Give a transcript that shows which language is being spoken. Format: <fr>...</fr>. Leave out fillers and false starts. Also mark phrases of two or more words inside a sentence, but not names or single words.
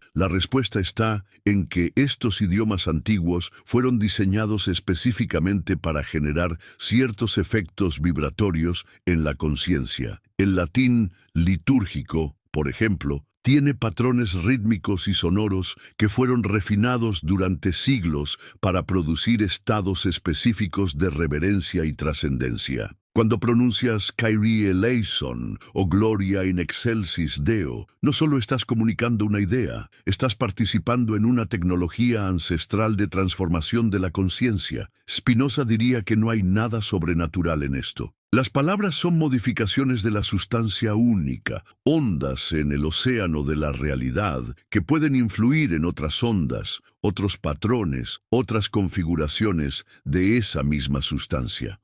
<es>La respuesta está en que estos idiomas antiguos fueron diseñados específicamente para generar ciertos efectos vibratorios en la conciencia. El latín litúrgico, por ejemplo, tiene patrones rítmicos y sonoros que fueron refinados durante siglos para producir estados específicos de reverencia y trascendencia. Cuando pronuncias</es> <el>Κύριε ἐλέησον</el> <es>o</es> <la>Gloria in excelsis Deo,</la> <es>no solo estás comunicando una idea, estás participando en una tecnología ancestral de transformación de la conciencia. Spinoza diría que no hay nada sobrenatural en esto. Las palabras son modificaciones de la sustancia única, ondas en el océano de la realidad que pueden influir en otras ondas, otros patrones, otras configuraciones de esa misma sustancia.</es>